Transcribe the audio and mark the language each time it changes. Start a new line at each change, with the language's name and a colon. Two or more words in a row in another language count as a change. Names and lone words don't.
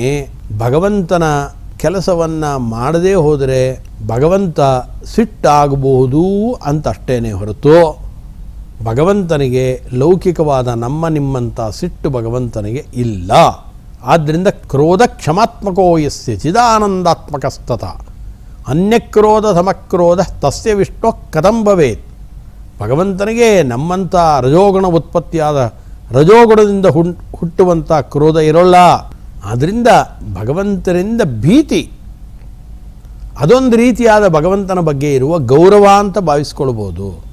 Kannada: ಭಗವಂತನ ಕೆಲಸವನ್ನು ಮಾಡದೇ ಹೋದರೆ ಭಗವಂತ ಸಿಟ್ಟಾಗಬಹುದು ಅಂತಷ್ಟೇನೆ ಹೊರತು ಭಗವಂತನಿಗೆ ಲೌಕಿಕವಾದ ನಮ್ಮ ನಿಮ್ಮಂಥ ಸಿಟ್ಟು ಭಗವಂತನಿಗೆ ಇಲ್ಲ.
Sanskrit: ಆದ್ದರಿಂದ ಕ್ರೋಧ ಕ್ಷಮಾತ್ಮಕೋ ಯಸ್ಯ ಚಿದಾನಂದಾತ್ಮಕಸ್ತತ ಅನ್ಯಕ್ರೋಧ ಸಮಕ್ರೋಧ ತಸ್ಯ ವಿಷ್ಣು ಕಥಂ ಭವೇತ್.
Kannada: ಭಗವಂತನಿಗೆ ನಮ್ಮಂಥ ರಜೋಗುಣ ಉತ್ಪತ್ತಿಯಾದ ರಜೋಗುಣದಿಂದ ಹುಟ್ಟುವಂಥ ಕ್ರೋಧ ಇರೋಲ್ಲ. ಆದ್ದರಿಂದ ಭಗವಂತನಿಂದ ಭೀತಿ ಅದೊಂದು ರೀತಿಯಾದ ಭಗವಂತನ ಬಗ್ಗೆ ಇರುವ ಗೌರವ ಅಂತ ಭಾವಿಸ್ಕೊಳ್ಬೋದು.